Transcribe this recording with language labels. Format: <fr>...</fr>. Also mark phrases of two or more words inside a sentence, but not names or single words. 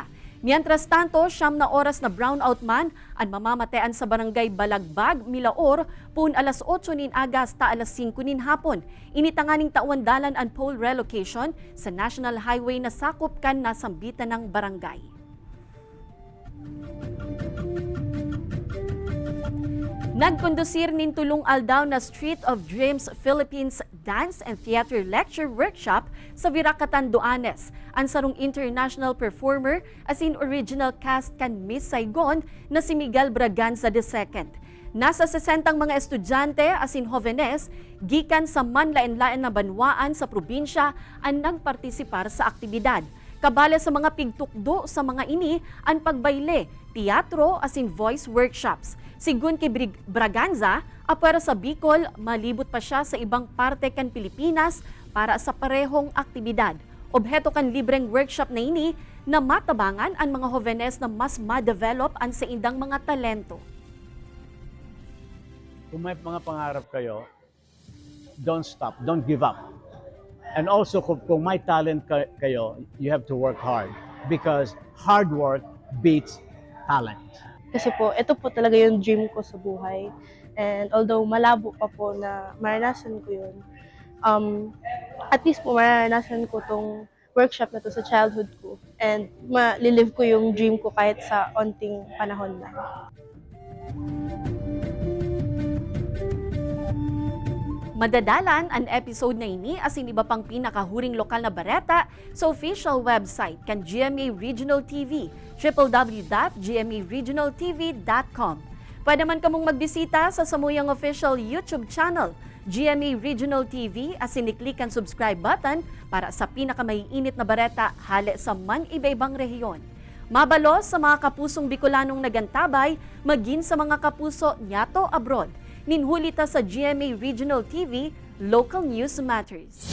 <es>Mientras tanto,</es> <bik>9 na oras na brownout man ang mamamatean sa Barangay Balagbag, Milaor, pun alas 8 nin aga hasta alas 5 nin hapon. Initanganing taon-dalan ang</bik> <en>pole relocation</en> <bik>sa National Highway na sakop kan nasambitan ng barangay. Nagkondusir nin tulong aldaw na Street of Dreams Philippines Dance and Theater Lecture Workshop sa Viracatan, Duanes. Ang sarong</bik> <en>international performer</en> <bik>as in</bik> <en>original cast</en> <bik>kan Miss Saigon na si Miguel Braganza II. Nasa 60 mga estudyante as in Jovenes, gikan sa manlain-lain na banwaan sa probinsya ang nagpartisipar sa aktibidad. Kabala sa mga pigtukdo sa mga ini ang pagbayle, teatro as in</bik> <en>voice workshops.</en> <bik>Sigun kay Braganza, apwera sa Bicol, malibot pa siya sa ibang parte kan Pilipinas para sa parehong aktibidad. Obheto kan libreng workshop na ini na matabangan ang mga Jovenes na mas ma-develop ang sa indang mga talento.</bik> <tl>Kung may mga pangarap kayo,</tl> <en>don't stop, don't give up. And also</en> <tl>kung may talent kayo,</tl> <en>you have to work hard because hard work beats talent.</en> <tl>Kasi po, ito po talaga yung dream ko sa buhay.</tl> <en>And although</en> <tl>malabo pa po na maranasan ko yun,</tl> <en>at least</en> <tl>po maranasan ko tong workshop na to sa childhood ko. And malilive ko yung dream ko kahit sa onting panahon lang.</tl> <bik>Madadalan ang episode na ini as in iba pang pinakahuring lokal na bareta sa</bik> <en>official website</en> <bik>kan GMA Regional TV, www.gmaregionaltv.com. Pwede man kamong magbisita sa samuyang</bik> <en>official YouTube channel,</en> <bik>GMA Regional TV, as in i-click ang</bik> <en>subscribe button</en> <bik>para sa pinakamaiinit na bareta hale sa man iba-ibang rehiyon. Mabalos sa mga kapusong Bicolanong nagantabay, maging sa mga kapuso nyato abroad. Ninhulita sa GMA Regional TV, Local News Matters.</bik>